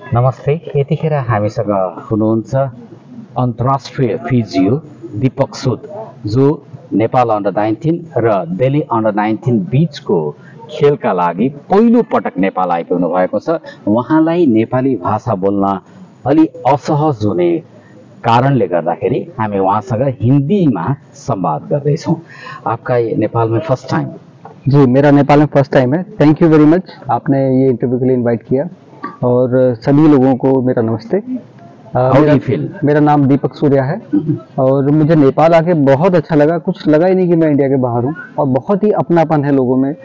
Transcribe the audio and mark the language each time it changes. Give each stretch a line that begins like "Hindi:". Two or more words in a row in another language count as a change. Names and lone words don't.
Nepali: नमस्ते, यतिखेर हामीसँग हुनुहुन्छ अन्तर्राष्ट्रिय फिजियो दीपक सुद जो नेपाल अन्डर 19 र दिल्ली अन्डर 19 बीचको खेलका लागि पहिलो पटक नेपाल आइपुग्नु भएको छ। उहाँलाई नेपाली भाषा बोल्न अलि असहज हुने कारणले गर्दाखेरि हामी उहाँसँग हिन्दीमा संवाद गर्दैछौँ।
Hindi: आपका नेपाल में
English: first time?
Hindi: जी, मेरा नेपाल में
English: first time
Hindi: है।
English: thank you very much,
Hindi: आपने ये इंटरव्यू के लिए इनवाइट किया। और सभी लोगों को मेरा नमस्ते। मेरा नाम दीपक सूर्या है और मुझे नेपाल आके बहुत अच्छा लगा। कुछ लगा ही नहीं कि मैं इंडिया के बाहर हूँ और बहुत ही अपनापन है लोगों में।